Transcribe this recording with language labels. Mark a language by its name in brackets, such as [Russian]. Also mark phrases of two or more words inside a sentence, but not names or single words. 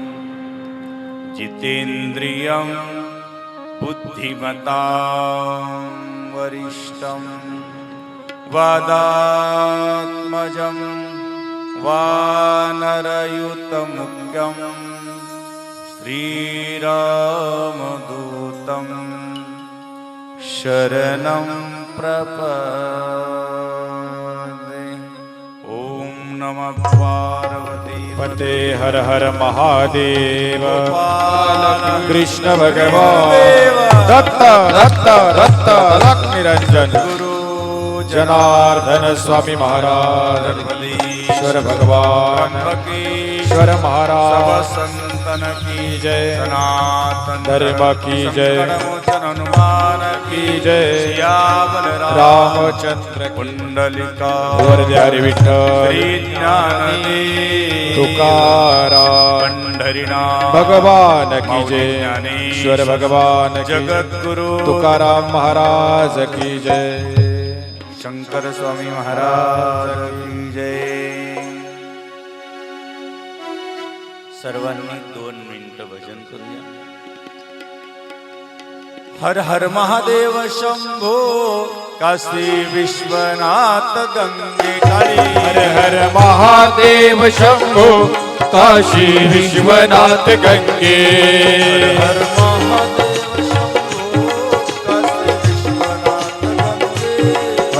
[Sanskrit] जितेन्द्रियं बुद्धिमतां वरिष्ठं वादात्मजं वानरयुतमुख्यं श्रीरामदूतं शरणं प्रपद्ये। ॐ नमः पार्वती [Hindi] पते हर हर महादेव कृष्ण भगवान दत्त दत्त दत्त लक्ष्मीरंजन जनार्दन स्वामी महाराज ईश्वर भगवान ईश्वर महाराज संतन की जय सनातन धर्म की जय हनुमान की जय सियावर रामचंद्र कुंडलिका वरदारी विठ्ठल श्री ज्ञानदेव तुकाराम पंढरीनाथ भगवान की जय ईश्वर भगवान की जगद्गुरु तुकाराम महाराज की जय शंकर स्वामी महाराज की जय। [Marathi] सर्वांनी 2 मिनिटं भजन करूया। [Hindi] हर हर महादेव शंभो काशी विश्वनाथ गंगे काळी। हर हर महादेव शंभो काशी विश्वनाथ गंगे। हर महादेव शंभो काशी विश्वनाथ गंगे।